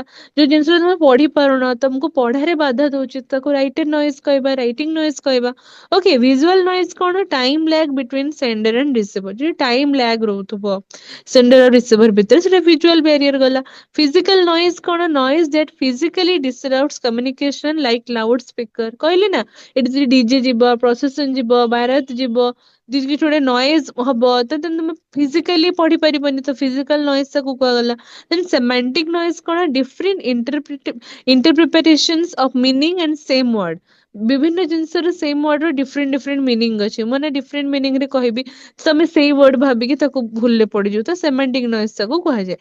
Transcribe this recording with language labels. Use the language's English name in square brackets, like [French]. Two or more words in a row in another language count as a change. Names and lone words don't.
[Odia] ଯୋଉ ଜିନିଷ ତମେ ପଢି ପାରୁନ, ତମକୁ ପଢାରେ ବାଧା ଦଉଛି, ତାକୁ [English] writer noise [Odia] କହିବା, [English] writing noise [Odia] କହିବା। [English] okay, visual noise [Odia] କଣ, [English] time lag between sender and receiver, [Odia] ଯଦି [English] time lag [Odia] ରହୁଥିବ ସେଣ୍ଡର ଆଉ ରିସିଭର ଭିତରେ, ସେଟା [English] visual barrier [Odia] ଗଲା। [English] physical noise [Odia] କଣ, [English] noise that physically disrupts communication like loud speaker, [Odia] କହିଲି ନା, ଏଠି ଯଦି ଡିଜେ ଯିବ, ପ୍ରସେସନ ଯିବ, ବାରାତ ଯିବ, କିଛି ଗୋଟେ ନଏଜ ହବ, ତ ତମେ ଫିଜିକାଲି ପଢି ପାରିବନି, ତ [English] physical noise [Odia] ତାକୁ କୁହାଗଲା। [English] then semantic noise [Odia] କଣ, [English] different interpretations of meaning and same word, [Odia] ବିଭିନ୍ନ ଜିନିଷର [English] same word [Odia] ର [English] different different meaning [Odia] ଅଛି, ମାନେ [English] different meaning [Odia] ରେ କହିବି, ତମେ ସେଇ ୱାର୍ଡ ଭାବିକି ତାକୁ ଭୁଲରେ ପଡିଯିବ, ତ [English] semantic noise [Odia] ତାକୁ କୁହାଯାଏ।